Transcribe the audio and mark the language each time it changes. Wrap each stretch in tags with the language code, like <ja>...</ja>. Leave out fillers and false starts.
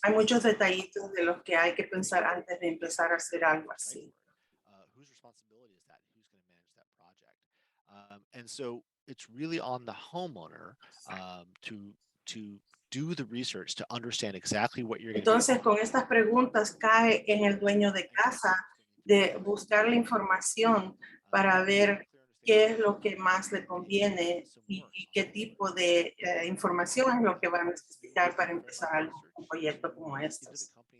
<es>Hay muchos detallitos de los que hay que pensar antes de empezar a hacer algo así.</es> <en>Whose responsibility is that? Who's going to manage that project? And so it's really on the homeowner to do the research to understand exactly what you're going to</en> <es>Entonces, con estas preguntas cae en el dueño de casa de buscar la información para ver qué es lo que más le conviene y qué tipo de información es lo que va a necesitar para empezar un proyecto como estos.</es>